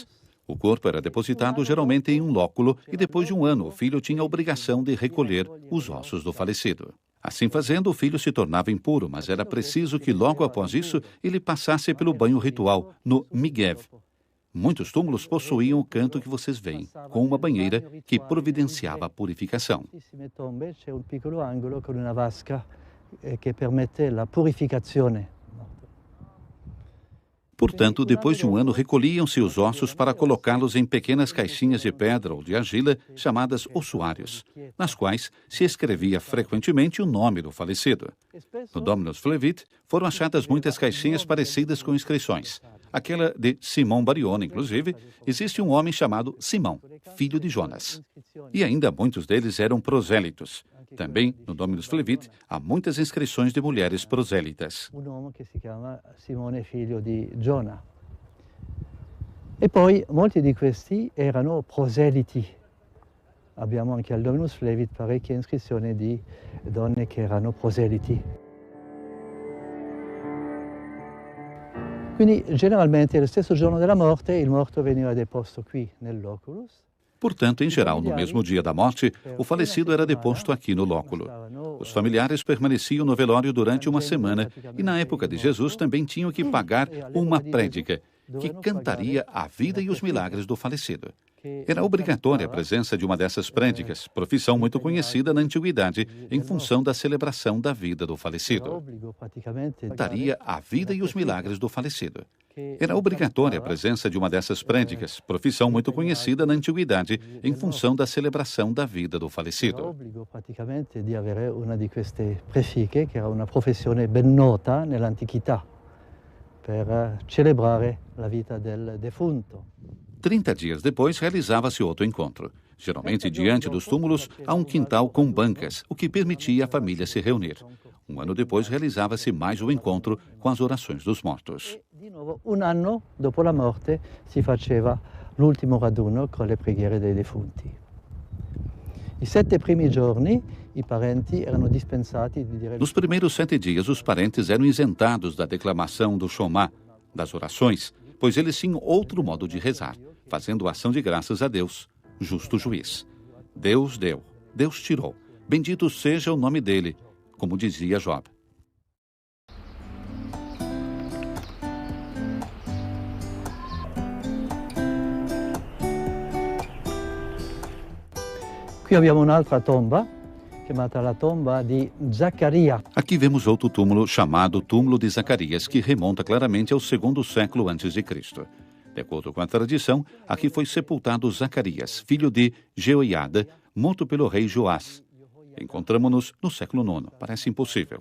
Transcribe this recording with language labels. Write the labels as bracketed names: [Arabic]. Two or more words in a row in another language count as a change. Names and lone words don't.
[Portuguese] O corpo era depositado geralmente em um lóculo e depois de um ano o filho tinha a obrigação de recolher os ossos do falecido. Assim fazendo, o filho se tornava impuro, mas era preciso que logo após isso ele passasse pelo banho ritual, no Migev. Muitos túmulos possuíam o canto que vocês veem, com uma banheira que providenciava a purificação. [Italian] Nelle tombe c'è un piccolo angolo con una vasca che permette la purificazione. [Portuguese] Portanto, depois de um ano, recolhiam-se os ossos para colocá-los em pequenas caixinhas de pedra ou de argila, chamadas ossuários, nas quais se escrevia frequentemente o nome do falecido. No Dominus Flevit, foram achadas muitas caixinhas parecidas com inscrições. Aquela de Simão Bariona, inclusive, existe um homem chamado Simão, filho de Jonas. E ainda muitos deles eram prosélitos. Também, no Dominus Flevit, há muitas inscrições de mulheres prosélitas. [Italian] Un uomo che si chiama Simone, figlio di Giona. E poi molti di questi erano proseliti. Abbiamo anche al Dominus Flevit parecchie iscrizioni di donne che erano proseliti. Quindi generalmente lo stesso giorno della morte il morto veniva deposto qui nell'oculus. [Portuguese] Portanto, em geral, no mesmo dia da morte, o falecido era deposto aqui no lóculo. Os familiares permaneciam no velório durante uma semana e, na época de Jesus, também tinham que pagar uma prédica, que cantaria a vida e os milagres do falecido. Era obrigatória a presença de uma dessas prédicas, profissão muito conhecida na antiguidade, em função da celebração da vida do falecido. Cantaria a vida e os milagres do falecido. Era obrigatória a presença de uma dessas prédicas, profissão muito conhecida na antiguidade, em função da celebração da vida do falecido. [Italian] Praticamente di avere una di queste prefiche, che era una professione ben nota nell'antichità, per celebrare la vita del defunto. [Portuguese] 30 dias depois, realizava-se outro encontro. Geralmente, diante dos túmulos, há um quintal com bancas, o que permitia a família se reunir. Um ano depois, realizava-se mais um encontro com as orações dos mortos. [Italian] Di nuovo, un anno dopo la morte si faceva l'ultimo raduno con le preghiere dei defunti. I 7 primi giorni i parenti erano dispensati di dire... [Portuguese] Nos primeiros 7 dias, os parentes eram isentados da declamação do Shomá, das orações, pois eles tinham outro modo de rezar, fazendo ação de graças a Deus, justo juiz. Deus deu, Deus tirou, bendito seja o nome dele, como dizia Job. [Italian] Qui abbiamo un'altra tomba, chiamata la tomba di Zaccaria. [Portuguese] Aqui vemos outro túmulo chamado Túmulo de Zacarias, que remonta claramente ao 2º século a.C. De acordo com a tradição, aqui foi sepultado Zacarias, filho de Jeoiada, morto pelo rei Joás. Encontramos-nos no século IX. Parece impossível.